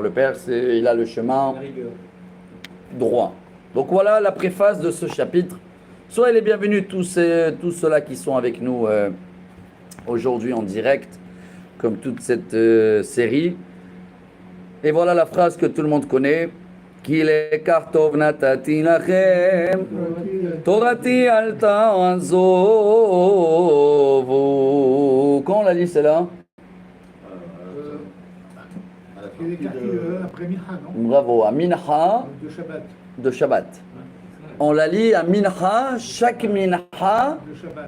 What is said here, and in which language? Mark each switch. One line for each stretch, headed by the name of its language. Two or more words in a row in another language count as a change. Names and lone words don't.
French: Le père, il a le chemin droit. Donc voilà la préface de ce chapitre. Soyez les bienvenus tous ceux-là qui sont avec nous aujourd'hui en direct, comme toute cette série. Et voilà la phrase que tout le monde connaît.
Hebrew: כי לקח טוב נתתי לכם, תורתי אל תעזובו.
French: Quand on l'a dit celle-là? Il est écarté après Mincha, non? Bravo, à Mincha De Shabbat. On la lit à Mincha, chaque Mincha, De Shabbat.